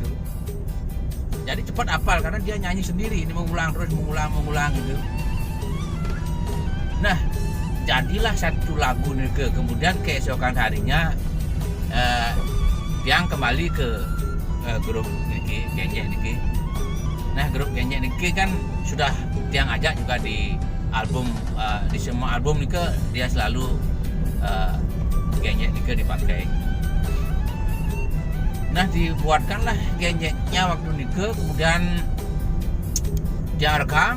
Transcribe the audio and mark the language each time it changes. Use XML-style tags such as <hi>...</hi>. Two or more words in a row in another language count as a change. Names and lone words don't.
<id>Jadi cepat hafal karena dia nyanyi sendiri, ini mengulang terus mengulang gitu. Nah, jadilah satu lagu nih kemudian keesokan harinya dia kembali ke grup niki Genjek niki. Nah, grup Genjek niki kan sudah dia ajak juga di album, di semua album nih dia selalu Genjek nih dipakai. Nah, dibuatkanlah Genjeknya waktu nih kemudian dia rekam.</id>